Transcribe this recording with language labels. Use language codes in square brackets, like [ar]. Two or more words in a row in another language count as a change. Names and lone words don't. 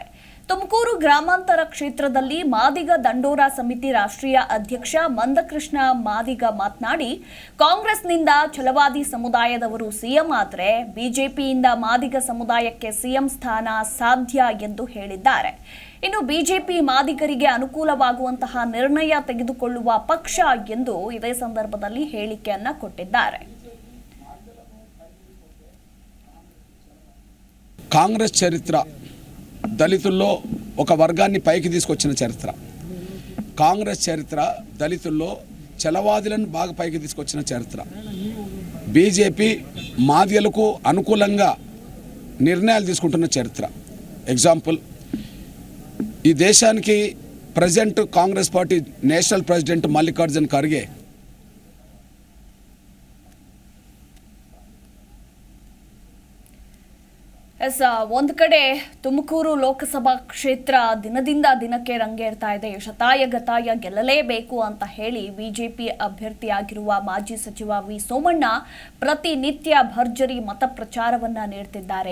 [kn] ತುಮಕೂರು ಗ್ರಾಮಾಂತರ ಕ್ಷೇತ್ರದಲ್ಲಿ ಮಾದಿಗ ದಂಡೋರ ಸಮಿತಿ ರಾಷ್ಟ್ರೀಯ ಅಧ್ಯಕ್ಷ ಮಂದಕೃಷ್ಣ ಮಾದಿಗ ಮಾತನಾಡಿ, ಕಾಂಗ್ರೆಸ್ನಿಂದ ಛಲವಾದಿ ಸಮುದಾಯದವರು ಸಿಎಂ ಆದರೆ ಬಿಜೆಪಿಯಿಂದ ಮಾದಿಗ ಸಮುದಾಯಕ್ಕೆ ಸಿಎಂ ಸ್ಥಾನ ಸಾಧ್ಯ ಎಂದು ಹೇಳಿದ್ದಾರೆ. ಇನ್ನು ಬಿಜೆಪಿ ಮಾದಿಗರಿಗೆ ಅನುಕೂಲವಾಗುವಂತಹ ನಿರ್ಣಯ ತೆಗೆದುಕೊಳ್ಳುವ ಪಕ್ಷ ಎಂದು ಇದೇ ಸಂದರ್ಭದಲ್ಲಿ ಹೇಳಿಕೆಯನ್ನ ಕೊಟ್ಟಿದ್ದಾರೆ. [te] కాంగ్రెస్ చరిత్ర దళితుల్లో ఒక వర్గాన్ని పైకి తీసుకొచ్చిన చరిత్ర. కాంగ్రెస్ చరిత్ర దళితుల్లో చలవాదులను బాగా పైకి తీసుకొచ్చిన చరిత్ర. బీజేపీ మాదిగలకు అనుకూలంగా నిర్ణయాలు తీసుకుంటున్న చరిత్ర. ఎగ్జాంపుల్, ఈ దేశానికి ప్రెసిడెంట్ కాంగ్రెస్ [en] party national president [te] మల్లికార్జున్ ఖర్గే [kn] ಒಂದು ಕಡೆ ತುಮಕೂರು ಲೋಕಸಭಾ ಕ್ಷೇತ್ರ ದಿನದಿಂದ ದಿನಕ್ಕೆ ರಂಗೇರ್ತಾ ಇದೆ. ಶತಾಯಗತಾಯ ಗೆಲ್ಲಲೇಬೇಕು ಅಂತ ಹೇಳಿ ಬಿಜೆಪಿ ಅಭ್ಯರ್ಥಿಯಾಗಿರುವ ಮಾಜಿ ಸಚಿವ ವಿ ಸೋಮಣ್ಣ ಪ್ರತಿನಿತ್ಯ ಭರ್ಜರಿ ಮತ ಪ್ರಚಾರವನ್ನ ನೀಡುತ್ತಿದ್ದಾರೆ.